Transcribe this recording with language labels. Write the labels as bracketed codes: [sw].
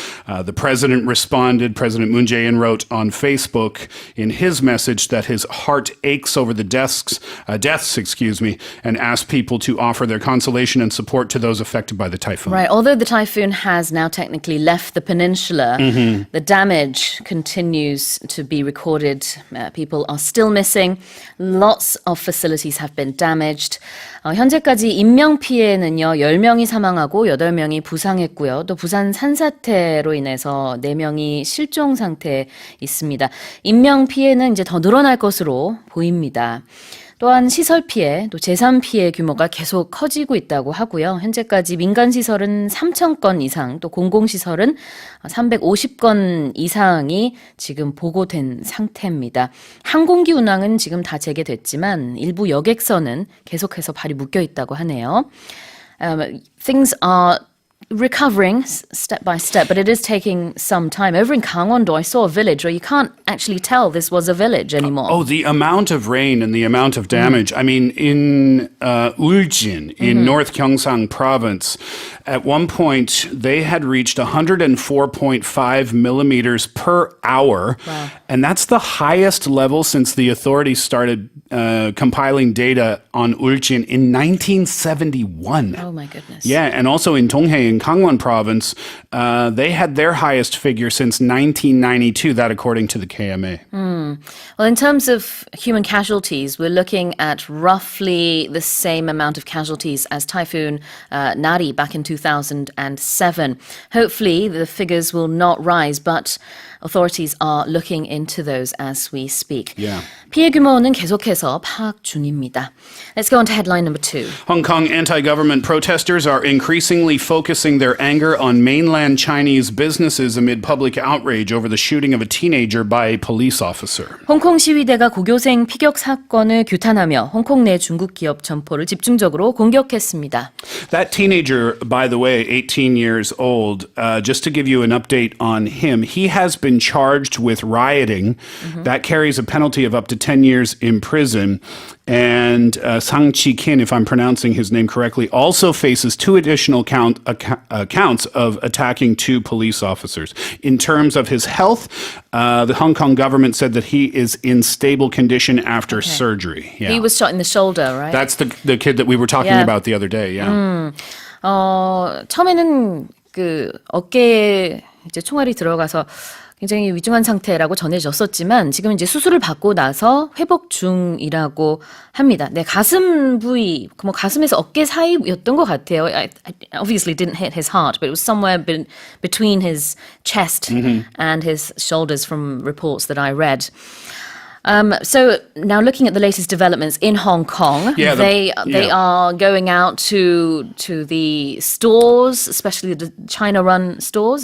[en] The president responded. President Moon Jae-in wrote on Facebook in his message that his heart aches over the deaths, and asked people to offer their consolation and support to those affected by the typhoon. Right. Although the typhoon has now technically left the peninsula, the damage continues to be recorded. People are still missing. Lots of facilities have been damaged. [ko] 현재까지 인명 피해는요, 10명이 사망하고 8명이 부상했고요. 또 부산 산사태로 인해서 4명이 실종 상태에 있습니다. 인명 피해는 이제 더 늘어날 것으로 보입니다. 또한 시설 피해, 또 재산 피해 규모가 계속 커지고 있다고 하고요. 현재까지 민간 시설은 3,000건 이상, 또 공공시설은 350건 이상이 지금 보고된 상태입니다. 항공기 운항은 지금 다 재개됐지만 일부 여객선은 계속해서 발이 묶여 있다고 하네요. [en] Things are recovering step by step, but it is taking some time. Over in Gangwon-do, I saw a village where you can't actually tell this was a village anymore. Oh, the amount of rain and the amount of damage. I mean, in Uljin, in North Gyeongsang province, at one point they had reached 104.5 millimeters per hour. Wow. And that's the highest level since the authorities started compiling data on Uljin in 1971. Oh my goodness. Yeah, and also in Donghae in Gangwon province, they had their highest figure since 1992, that according to the KMA. Well, in terms of human casualties, we're looking at roughly the same amount of casualties as Typhoon Nari back in 2007. Hopefully, the figures will not rise, but authorities are looking into those as we speak. Yeah. [ko] 피해 규모는 계속해서 파악 중입니다. [en] Let's go on to headline number 2. Hong Kong anti-government protesters are increasingly focusing their anger on mainland Chinese businesses amid public outrage over the shooting of a teenager by a police officer. [ko] 홍콩 시위대가 고교생 피격 사건을 규탄하며 홍콩 내 중국 기업 점포를 집중적으로 공격했습니다. [en] That teenager, by the way, 18 years old, just to give you an update on him, he has been charged with rioting. That carries a penalty of up to 10 years in prison. And Sang Chi-kin, if I'm pronouncing his name correctly, also faces 2 additional counts of attacking 2 police officers. In terms of his health, the Hong Kong government said that he is in stable condition after surgery. Yeah. He was shot in the shoulder, right? That's the kid that we were talking Yeah. about the other day. Yeah. [ko] 처음에는 그 어깨에 이제 총알이 들어가서 굉장히 위중한 상태라고 전해졌었지만 지금 이제 수술을 받고 나서 회복 중이라고 합니다. 네, 가슴 부위, 뭐 가슴에서 어깨 사이였던 것 같아요. [en] I obviously didn't hit his heart, but it was somewhere between his chest and his shoulders from reports that I read. So now looking at the latest developments in Hong Kong, Yeah, they are going out to the stores, especially the China-run stores.